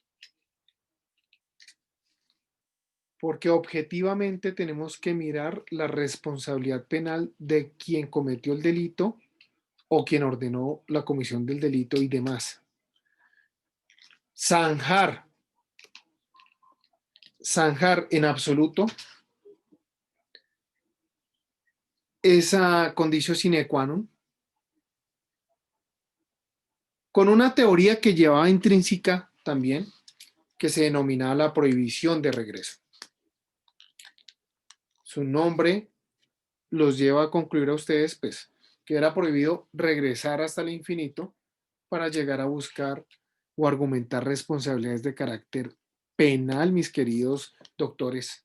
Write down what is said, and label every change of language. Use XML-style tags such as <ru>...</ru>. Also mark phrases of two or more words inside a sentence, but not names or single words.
<es>Porque objetivamente tenemos que mirar la responsabilidad penal de quien cometió el delito o quien ordenó la comisión del delito y demás. Zanjar en absoluto esa</es> <la>conditio sine qua non</la> <es>con una teoría que llevaba intrínseca también, que se denominaba la prohibición de regreso. Su nombre los lleva a concluir a ustedes, pues, que era prohibido regresar hasta el infinito para llegar a buscar o argumentar responsabilidades de carácter penal, mis queridos doctores.</es>